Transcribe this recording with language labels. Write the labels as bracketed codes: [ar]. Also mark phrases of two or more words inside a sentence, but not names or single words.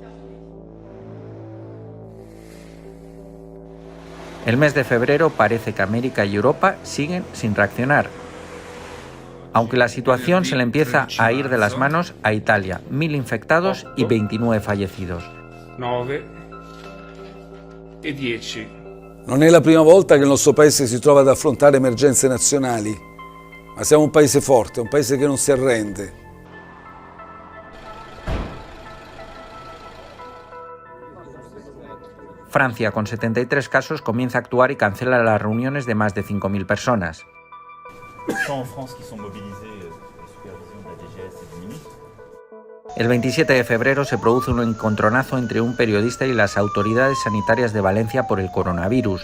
[es] El mes de febrero parece que América y Europa siguen sin reaccionar, aunque la situación se le empieza a ir de las manos a Italia: 1000 infectados y 29 fallecidos. [it] 9 e 10. Non è la prima volta che il nostro paese si trova ad affrontare emergenze nazionali, ma siamo un paese forte, un paese che non si arrende. [es] Francia, con 73 casos, comienza a actuar y cancela las reuniones de más de 5.000 personas. El 27 de febrero se produce un encontronazo entre un periodista y las autoridades sanitarias de Valencia por el coronavirus.